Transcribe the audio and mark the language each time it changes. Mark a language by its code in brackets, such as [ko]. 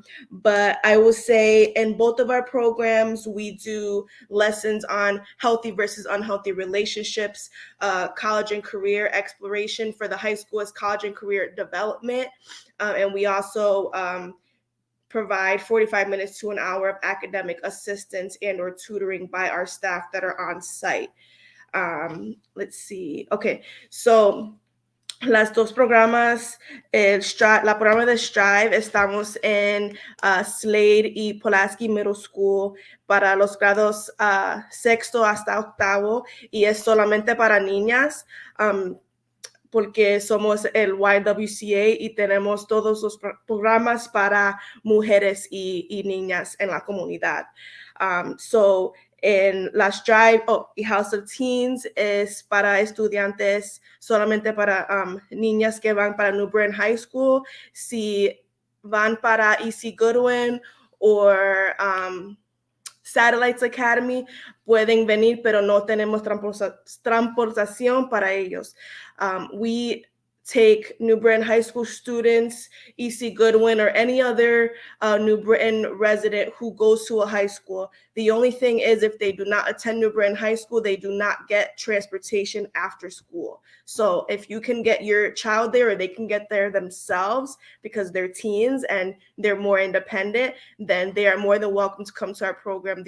[en] But I will say in both of our programs, we do lessons on healthy versus unhealthy relationships, college and career exploration. For the high school is college and career development. And we also provide 45 minutes to an hour of academic assistance and or tutoring by our staff that are on site. let's see. [es] Okay, so las dos programas, la programa de Strive, estamos en Slade y Pulaski Middle School para los grados sexto hasta octavo, y es solamente para niñas. Porque somos el YWCA y tenemos todos los programas para mujeres y niñas en la comunidad. So, en la Strive y House of Teens es para estudiantes, solamente para niñas que van para New Britain High School. Si van para E.C. Goodwin o Satellites Academy, pueden venir, pero no tenemos transportación para ellos. [en] We take New Britain High School students, E.C. Goodwin, or any other New Britain resident who goes to a high school. The only thing is, if they do not attend New Britain High School, they do not get transportation after school. So if you can get your child there, or they can get there themselves because they're teens and they're more independent, then they are more than welcome to come to our program.